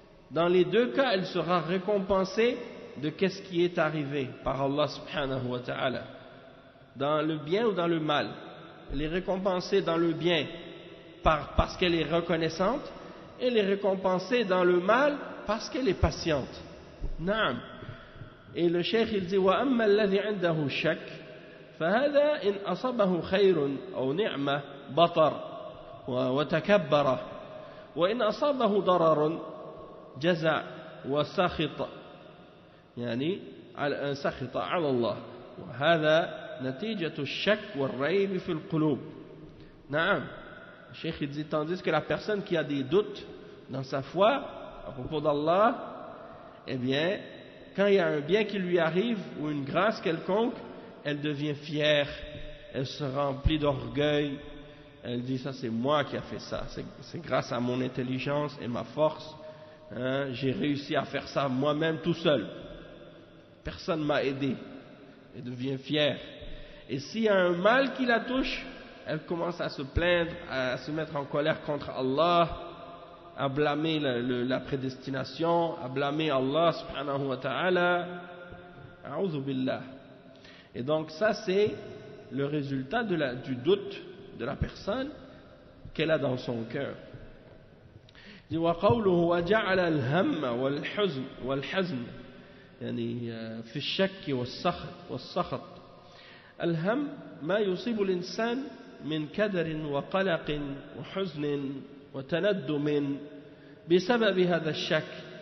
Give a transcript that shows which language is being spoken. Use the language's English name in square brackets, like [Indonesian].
[French] Dans les deux cas, elle sera récompensée de qu'est-ce qui est arrivé par Allah subhanahu wa ta'ala. Dans le bien ou dans le mal. Elle est récompensée dans le bien parce qu'elle est reconnaissante. Elle est récompensée dans le mal parce qu'elle est patiente. [Arabic] Naam. [French] Et le cheikh il dit [Arabic] وَأَمَّا الَّذِي عِنْدَهُ شَكْ فَهَذَا إِنْ أَصَبَهُ خَيْرٌ أَوْ نِعْمَةٌ بَطَرَ وَتَكَبَّرَ وإن أصابه ضرر جزع وسخط يعني سخط على الله وهذا نتيجة الشك والريب في القلوب. نعم. [French] Le cheikh dit tandis que la personne qui a des doutes dans sa foi à propos d'Allah, eh bien quand il y a un bien qui lui arrive ou une grâce quelconque, elle devient fière, elle se remplit d'orgueil. Elle dit ça c'est moi qui a fait ça, c'est grâce à mon intelligence et ma force, hein, j'ai réussi à faire ça moi-même tout seul, personne ne m'a aidé. Elle devient fière. Et s'il y a un mal qui la touche, elle commence à se plaindre, à se mettre en colère contre Allah, à blâmer la prédestination, à blâmer Allah subhanahu wa ta'ala. A'udhu billah. Et donc ça c'est le résultat du doute de la personne qu'elle a dans son cœur. [Arabic] وقوله وجعل الهم والحزن يعني في الشك والسخط. الهم ما يصيب الإنسان من كدر وقلق وحزن وتندم بسبب هذا الشك.